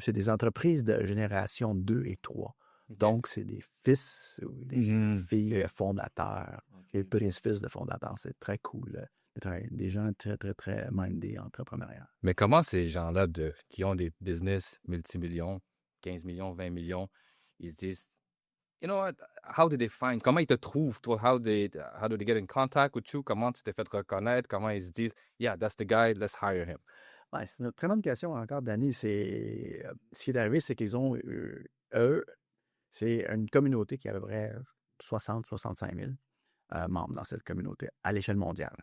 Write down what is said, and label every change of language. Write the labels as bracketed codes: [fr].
[fr] C'est des entreprises de génération 2 et 3. Okay. Donc, c'est des fils ou des filles fondateurs. Les petits-fils de fondateurs. C'est très cool. Des gens très, très, très mindés, entrepreneuriaux. Mais comment ces gens-là qui ont des business multimillions, 15 millions, 20 millions, ils se disent, [en] you know what, how did they find? [fr] Comment ils te trouvent, toi? [en] How do they get in contact with you? [fr] Comment tu t'es fait reconnaître? Comment ils se disent, [en] yeah, that's the guy, let's hire him? [fr] Ouais, c'est une très bonne question encore, Danny. Ce qui est arrivé, c'est qu'ils ont, eux, c'est une communauté qui a à peu près 60-65 000 membres dans cette communauté à l'échelle mondiale.